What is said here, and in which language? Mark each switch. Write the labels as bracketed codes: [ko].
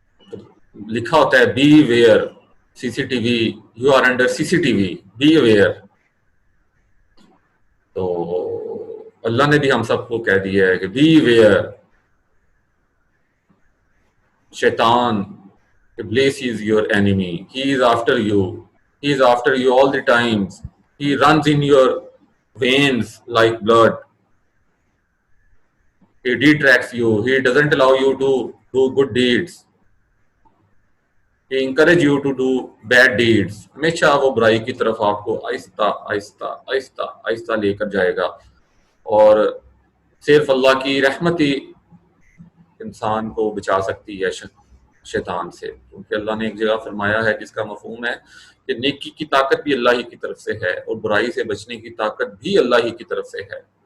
[en] تو لکھا ہوتا ہے beware, C C T V, you are under C C T V, beware. [ur] تو اللہ نے بھی ہم سب کو کہہ دیا ہے کہ بی ویئر، شیطان، Iblis is your enemy. [en] He is after you. He is after you all the times. He runs in your veins like blood. He detracts you. He doesn't allow you to do good deeds. He encourage you to do bad deeds. [ur] ہمیشہ وہ برائی کی طرف آپ کو آہستہ آہستہ آہستہ آہستہ لے کر جائے گا. اور صرف اللہ کی رحمت ہی انسان کو بچا سکتی ہے شیطان سے، کیونکہ اللہ نے ایک جگہ فرمایا ہے جس کا مفہوم ہے کہ نیکی کی طاقت بھی اللہ ہی کی طرف سے ہے اور برائی سے بچنے کی طاقت بھی اللہ ہی کی طرف سے ہے.